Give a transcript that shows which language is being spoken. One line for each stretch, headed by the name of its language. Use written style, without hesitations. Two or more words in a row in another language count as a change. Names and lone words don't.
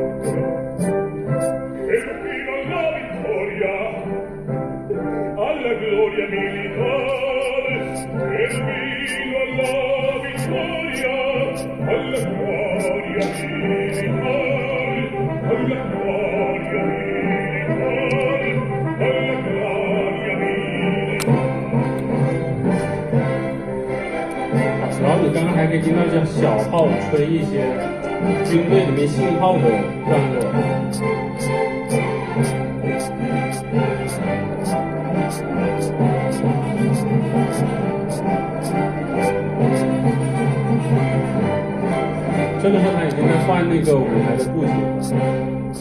Italian: e fino alla vittoria alla gloria militare e fino alla vittoria alla gloria militare alla gloria militare alla gloria militare
Chinese: 然后你刚刚还可以听到像小号吹一些军队里面信号的段落。这个时候他已经在换那个舞台的布景了。